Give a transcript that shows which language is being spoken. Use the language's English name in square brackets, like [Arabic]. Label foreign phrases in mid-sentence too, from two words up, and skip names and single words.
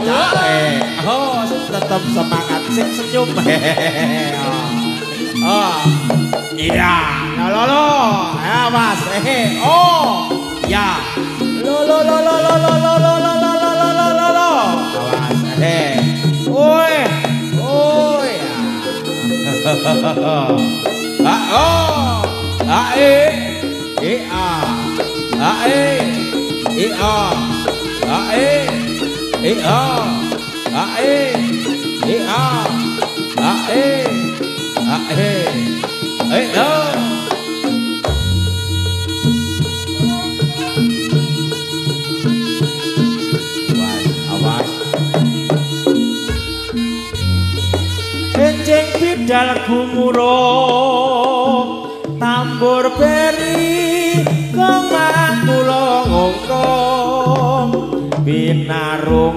[Indonesian] Oh, tetap semangat sing senyum. [Javanese] Oh. Iya. Lo. Ya, Mas. Oh. Ya. Lo. Awas. Oi. A O A E A A E A A E A A E A A E A E A Enjing bidal gumuruh tambur beri kemang kula ngongkong binarung